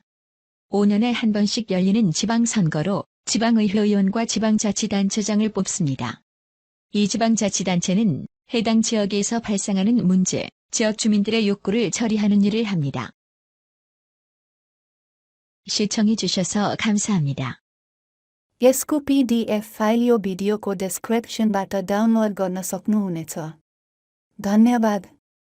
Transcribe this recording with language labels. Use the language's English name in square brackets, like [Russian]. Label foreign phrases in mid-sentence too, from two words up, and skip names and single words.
[Korean] 5년에 한 번씩 열리는 지방선거로 지방의회의원과 지방자치단체장을 뽑습니다. 이 지방자치단체는 해당 지역에서 발생하는 문제, 지역 주민들의 욕구를 처리하는 일을 합니다. 시청해 주셔서 감사합니다. [Nepali] यसको PDF फाइल यो भिडियोको डेस्क्रिप्सनबाट डाउनलोड गर्न सक्नुहुनेछ। धन्यवाद।